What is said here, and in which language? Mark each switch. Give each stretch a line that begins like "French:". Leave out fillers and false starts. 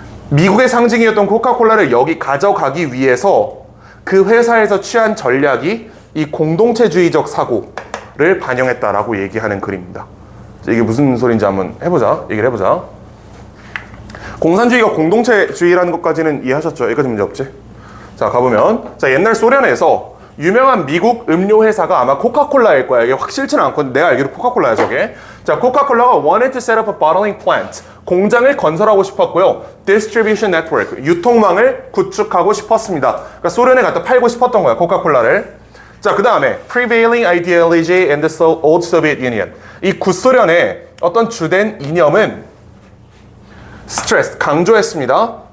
Korean: 미국의 상징이었던 코카콜라를 여기 가져가기 위해서 그 회사에서 취한 전략이 이 공동체주의적 사고를 반영했다라고 얘기하는 글입니다. 이게 무슨 소리인지 한번 얘기를 해보자. 공산주의가 공동체주의라는 것까지는 이해하셨죠? 여기까지 문제 없지? 자, 가보면 자, 옛날 소련에서 유명한 미국 음료 회사가 아마 코카콜라일 거야. 이게 확실치는 않거든. 내가 알기로 코카콜라야, 저게. 자, 코카콜라가
English: wanted to set up a bottling plant.
Korean: 공장을 건설하고 싶었고요.
English: distribution network.
Korean: 유통망을 구축하고 싶었습니다. 그러니까 소련에 갖다 팔고 싶었던 거야, 코카콜라를. 자, 그 다음에
English: prevailing ideology in the old Soviet Union.
Korean: 이 구소련의 어떤 주된 이념은 stress, 강조했습니다.